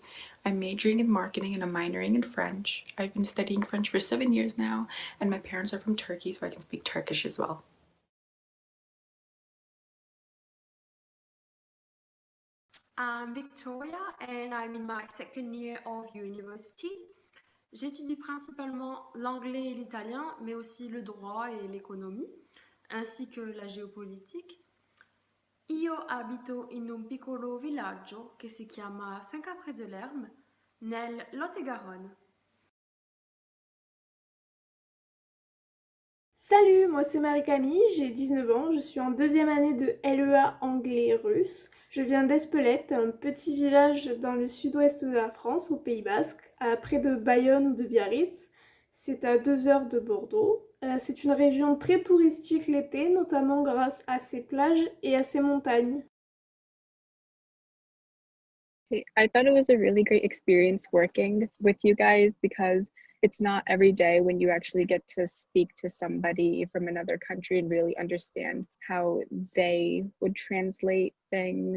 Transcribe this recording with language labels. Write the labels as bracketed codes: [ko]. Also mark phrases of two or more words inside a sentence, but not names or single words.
[en] I'm majoring in marketing and I'm minoring in French. I've been studying French for 7 years now, and my parents are from Turkey, so I can speak Turkish as well. I'm Victoria and I'm in my second year of university. [fr] J'étudie principalement l'anglais et l'italien, mais aussi le droit et l'économie, ainsi que la géopolitique. [it] Io abito in un piccolo villaggio che si chiama Saint-Caprais de l'Herme, nel Lot-et-Garonne. [fr] Salut, moi c'est Marie-Camille, j'ai 19 ans, je suis en deuxième année de LEA anglais-russe. Je viens d'Espelette, un petit village dans le sud-ouest de la France, au Pays Basque, à près de Bayonne ou de Biarritz. C'est à 2 heures de Bordeaux. C'est une région très touristique l'été, notamment grâce à ses plages et à ses montagnes. [en] I thought it was a really great experience working with you guys, because it's not every day when you actually get to speak to somebody from another country and really understand how they would translate things.